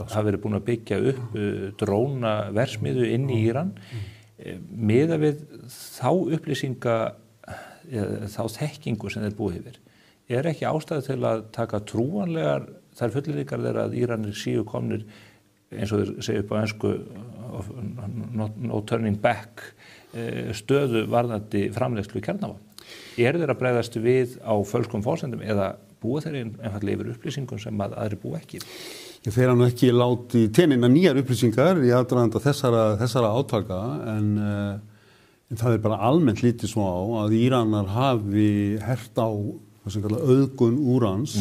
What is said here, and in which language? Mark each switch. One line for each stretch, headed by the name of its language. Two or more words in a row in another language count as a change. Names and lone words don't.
Icelandic: Það verið búin að byggja upp drónaversmiðu inn í Íran. Miðað við þá upplýsinga, þá þekkingu sem þeir búi yfir. Er ekki ástæða til að taka trúanlegar þær fullyrðingar þeirra að Íranir séu komnir, eins og þeir segja upp á ensku,
English: no turning back,
Icelandic: stöðu varðandi framleiðslu kjarnavopna? Er þeir að bregðast við á fölskum forsendum eða búa þeir einfaldlega yfir upplýsingum sem að aðri búa ekki? Þeir hafa nú ekki látið tenina nýjar upplýsingar í aðdraganda þessara átaka en það er bara almennt lítið svo á að Íranar hafi hert á það sem kallar auðgun úrans.